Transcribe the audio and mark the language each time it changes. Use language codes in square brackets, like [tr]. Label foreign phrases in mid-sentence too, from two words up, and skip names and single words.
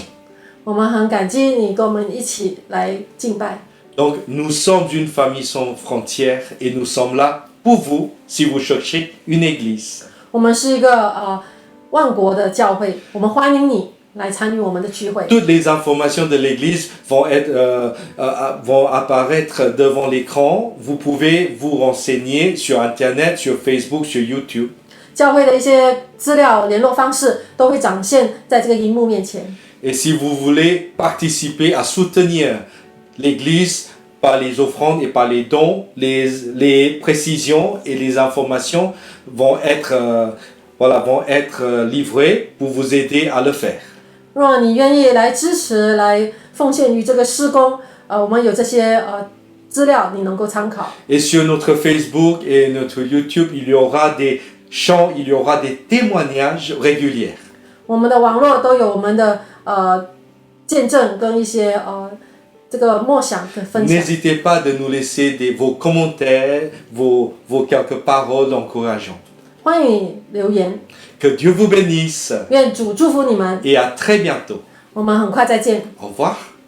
[zh] 我们很感激你跟我们一起来敬拜。 [fr] Donc, nous sommes une famille sans frontières et nous sommes là pour vous si vous cherchez une église. [zh] 我们是一个万国的教会，我们欢迎你来参与我们的聚会。 [fr] Toutes les informations de l'église vont apparaître devant l'écran. Vous pouvez vous renseigner sur Internet, sur Facebook, sur YouTube. [zh] 教会的一些资料、联络方式都会展现在这个荧幕面前。 [fr] Et si vous voulez participer à soutenir l'église par les offrandes et par les dons, les précisions et les informations vont être livrées pour vous aider à le faire. [zh] 若你愿意来支持、来奉献于这个施工，我们有这些资料，你能够参考。 [fr] Et sur notre Facebook et notre YouTube, il y aura des chants, il y aura des témoignages réguliers. [zh] 我们的网络都有我们的见证跟一些这个默想的分享。 [fr] N'hésitez pas de nous laisser vos commentaires, vos quelques paroles encourageantes. [zh] 欢迎你留言， [fr] Que Dieu vous bénisse [zh] 愿主祝福你们。 [fr] et à très bientôt. [zh] 我们很快再见。 [fr] Au revoir.